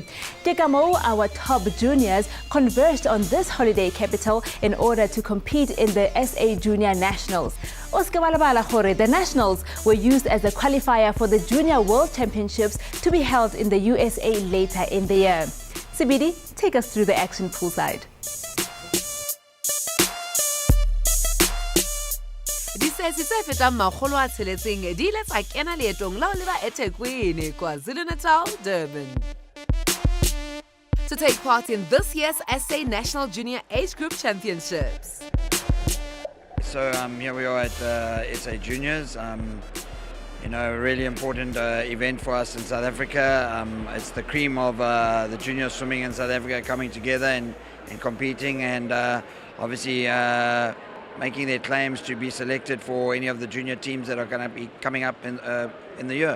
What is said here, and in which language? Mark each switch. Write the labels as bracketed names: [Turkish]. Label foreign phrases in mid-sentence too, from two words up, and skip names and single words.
[English] Dekamo, our top juniors, converged on this holiday capital in order to compete in the SA Junior Nationals. The Nationals were used as a qualifier for the Junior World Championships to be held in the USA later in the year. Sibidi, take us through the action poolside. [Southern Sotho] Disesi tse fetang makgolo a tsheletseng di ile tsa kena leetong lao le ba eThekwini, KwaZulu-Natal, Durban, [English] to take part in this year's SA National Junior Age Group Championships. So here we are at SA Juniors. You know, a really important event for us in South Africa. It's the cream of the junior swimming in South Africa coming together and competing, and obviously making their claims to be selected for any of the junior teams that are going to be coming up in the year.